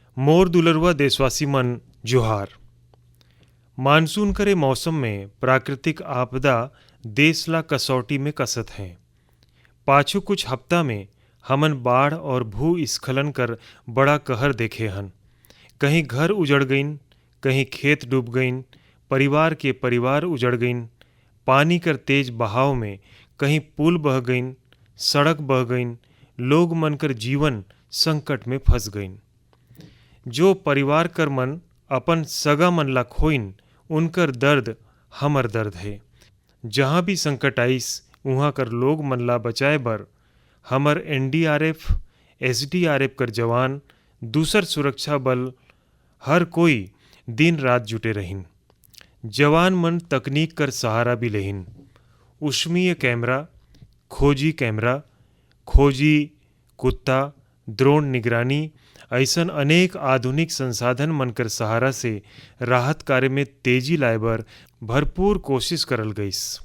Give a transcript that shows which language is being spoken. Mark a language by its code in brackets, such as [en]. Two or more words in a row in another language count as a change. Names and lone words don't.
[hne] मोर दुलरवा देशवासी मन जोहार। मानसून करे मौसम में प्राकृतिक आपदा देश ला कसौटी में कसत हैं। पाछू कुछ हफ्ता में हमन बाढ़ और भूस्खलन कर बड़ा कहर देखे हन। कहीं घर उजड़ गईन, कहीं खेत डूब गईन, परिवार के परिवार उजड़ गईन। पानी कर तेज बहाव में कहीं पुल बह गईन, सड़क बह गईन, लोग मन कर जीवन संकट में फंस गईन। जो परिवार कर मन अपन सगा मन ला खोइन, उनकर दर्द हमर दर्द है। जहाँ भी संकट आइस उहाँ कर लोग मन ला बचाए बर हमर NDRF, SDRF कर जवान, दूसर सुरक्षा बल हर कोई दिन रात जुटे रहिन। जवान मन तकनीक कर सहारा भी लेहिन। उष्मीय कैमरा, खोजी कुत्ता, ड्रोन निगरानी ऐसन अनेक आधुनिक संसाधन मन कर सहारा से राहत कार्य में तेजी लाए बर भरपूर कोशिश करल गईस।